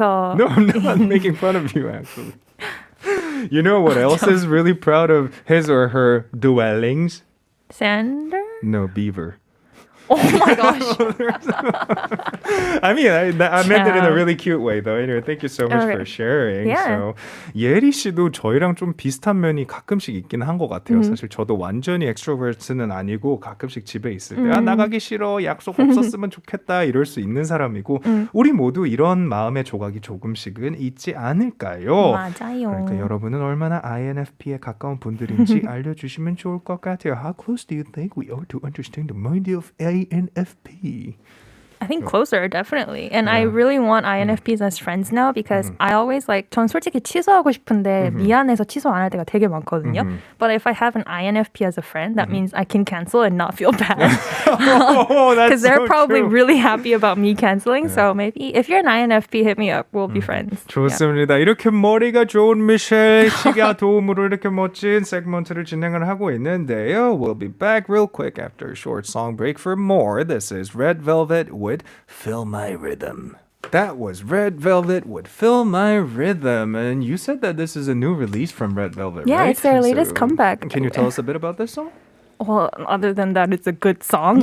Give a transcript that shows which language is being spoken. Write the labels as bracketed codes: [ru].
[en] No, I'm not making fun of you, actually. You know what else is really proud of his or her dwellings? Sander? No, beaver. Oh my gosh. I mean, I meant it in a really cute way, though. Anyway, thank you so much Okay. for sharing. Yeah. [ko] So, 예리 씨도 저희랑 좀 비슷한 면이 가끔씩 있긴 한 것 같아요. 사실 저도 완전히 엑스트로버트는 아니고 가끔씩 집에 있을 때 나가기 싫어, 약속 없었으면 좋겠다 이럴 수 있는 사람이고 우리 모두 이런 마음의 조각이 조금씩은 있지 않을까요? 맞아요. 그러니까 여러분은 얼마나 INFP에 가까운 분들인지 알려주시면 좋을 것 같아요. [en] How close do you think we are to understand the mind of INFP? I think closer, definitely. And I really want INFPs as friends now because I always like, [ko] 전 솔직히 취소하고 싶은데 미안해서 취소 안 할 때가 되게 많거든요. [en] But if I have an INFP as a friend, that means I can cancel and not feel bad. Oh, that's Because they're so probably true. really happy about me canceling. So maybe if you're an INFP, hit me up. We'll be friends. [ko] 좋습니다. 이렇게 머리가 좋은 미셸 씨가 도움으로 이렇게 멋진 세그먼트를 진행을 하고 있는데요. [en] We'll be back real quick after a short song break for more. This is Red Velvet with Feel My Rhythm. That was Red Velvet with Fill My Rhythm. And you said that this is a new release from Red Velvet, Yeah, right? it's their latest comeback. Can you tell us a bit about this song? Well, other than that, it's a good song.